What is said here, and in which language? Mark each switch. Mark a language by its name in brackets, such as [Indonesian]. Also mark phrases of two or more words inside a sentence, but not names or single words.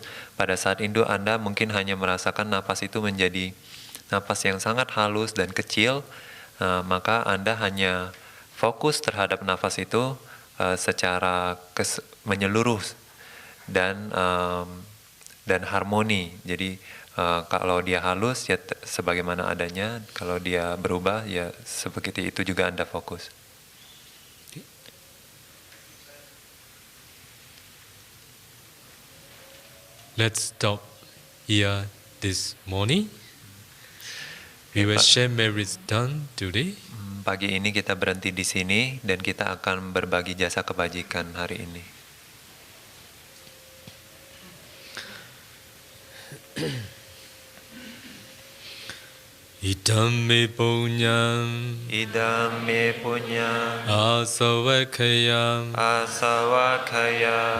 [Indonesian] Pada saat itu Anda mungkin hanya merasakan nafas itu menjadi nafas yang sangat halus dan kecil, maka Anda hanya fokus terhadap nafas itu secara menyeluruh dan harmoni. Jadi kalau dia halus ya sebagaimana adanya, kalau dia berubah ya seperti itu juga Anda fokus. [English] Let's stop here this morning. We will share merits done today. [Indonesian] Pagi ini kita berhenti di sini dan kita akan berbagi jasa kebajikan hari ini. [Pali] Idam me punyam, Idam me punya, asavakayam, asawakaya,